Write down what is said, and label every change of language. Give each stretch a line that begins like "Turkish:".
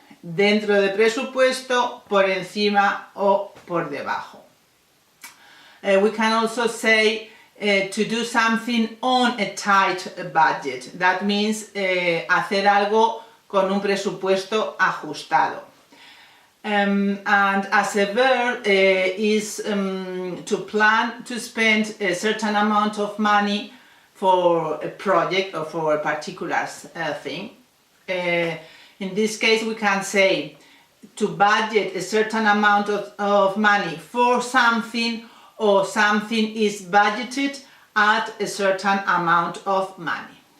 Spanish: Dentro de presupuesto, por encima o por debajo.
English: We can also say to do something on a tight budget. That means
Spanish: hacer algo con un presupuesto ajustado.
English: And as a verb is to plan to spend a certain amount of money for a project or for a particular thing. In this case we can say to budget a certain amount of money for something, or something is budgeted at a certain amount of money.